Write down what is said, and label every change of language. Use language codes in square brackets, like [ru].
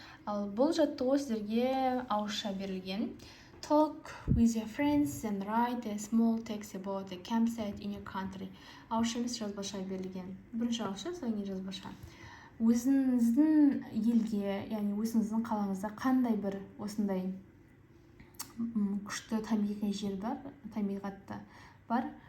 [kk] Ал бұл жаттығу сіздерге ауызша берілген. [en] Talk with your friends and write a small text about the campsite in your country. [kk] Ауызша емес, жазбаша берілген. Бірінші ауызша, содан кейін жазбаша. Өзіңіздің елге, яғни өзіңіздің қалаңызда қандай бір осындай күшті табиғи жер бар, табиғатта бар.